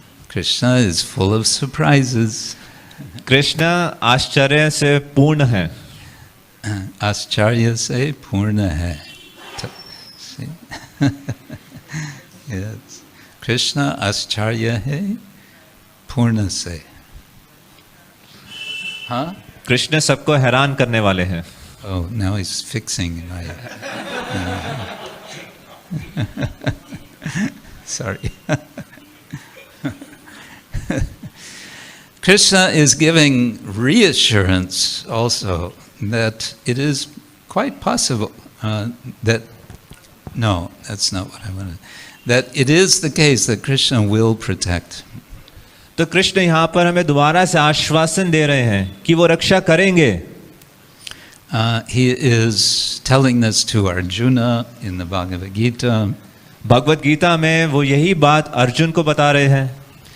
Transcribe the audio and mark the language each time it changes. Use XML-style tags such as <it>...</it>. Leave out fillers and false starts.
<en>Krishna is full of surprises.</en> <hi>Krishna आश्चर्य से पूर्ण है. आश्चर्य से पूर्ण है.</hi> <en>See? Yes.</en> <hi>Krishna आश्चर्य है पूर्ण से. Huh? कृष्ण सबको हैरान करने वाले हैं.</hi> <en>Oh, now he's fixing my. Sorry. Krishna is giving reassurance also that it is quite possible that. No, that's not what I wanted. That it is the case that Krishna will protect.</en> <hi>तो कृष्ण यहाँ पर हमें दोबारा से आश्वासन दे रहे हैं कि वो रक्षा करेंगे.</hi> <en>He is telling this to Arjuna in the Bhagavad Gita.</en> <hi>Bhagavad Gita में वो यही बात अर्जुन को बता रहे हैं.</hi>